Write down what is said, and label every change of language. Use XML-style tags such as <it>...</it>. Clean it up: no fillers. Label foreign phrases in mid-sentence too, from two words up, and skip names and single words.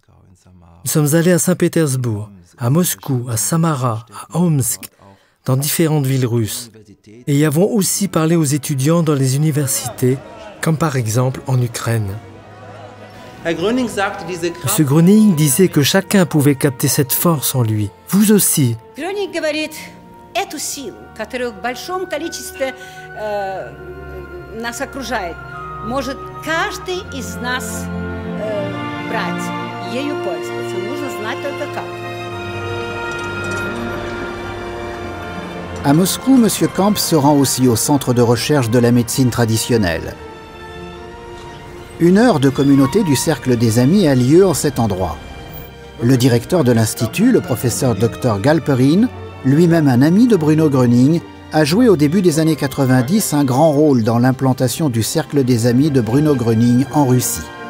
<fr>Nous sommes allés à Saint-Pétersbourg, à Moscou, à Samara, à Omsk, dans différentes villes russes. Et y avons aussi parlé aux étudiants dans les universités, comme par exemple en Ukraine. M. Gröning disait que chacun pouvait capter cette force en lui. Vous aussi.</fr> <ru>Эту силу, которая в большом количестве нас окружает, может каждый из нас брать, ею пользоваться. Нужно знать только как.</ru> <fr>À Moscou, M. Kamp se rend aussi au centre de recherche de la médecine traditionnelle. Une heure de communauté du Cercle des Amis a lieu en cet endroit. Le directeur de l'institut, le professeur Dr Galperin, lui-même un ami de Bruno Gröning, a joué au début des années 90 un grand rôle dans l'implantation du Cercle des Amis de Bruno Gröning en Russie.</fr>